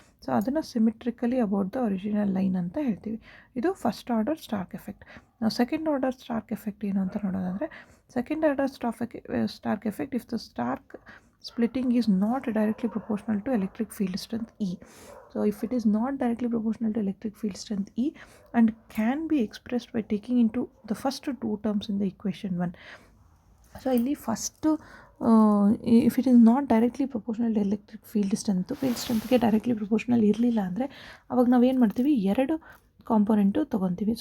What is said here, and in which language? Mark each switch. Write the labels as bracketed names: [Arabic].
[Kannada] So ಅದನ್ನು [English] symmetrically about the original line [Kannada] ಅಂತ ಹೇಳ್ತೀವಿ. ಇದು ಫಸ್ಟ್ ಆರ್ಡರ್ ಸ್ಟಾರ್ಕ್ ಎಫೆಕ್ಟ್. ನಾವು ಸೆಕೆಂಡ್ ಆರ್ಡರ್ ಸ್ಟಾರ್ಕ್ ಎಫೆಕ್ಟ್ ಏನು ಅಂತ ನೋಡೋದಾದರೆ, [English] Second order Stark effect if the Stark splitting is not directly proportional to electric field strength E. So if it is not directly proportional to electric field strength E and can be expressed by taking into the first two terms in the equation 1. [Kannada] So ಇಲ್ಲಿ first [English] if it is not directly proportional to electric field ಸ್ಟ್ರೆಂತ್ಗೆ [Kannada] directly proportional ಇರಲಿಲ್ಲ ಅಂದರೆ ಅವಾಗ ನಾವೇನು ಮಾಡ್ತೀವಿ, ಎರಡು component ತೊಗೊತೀವಿ.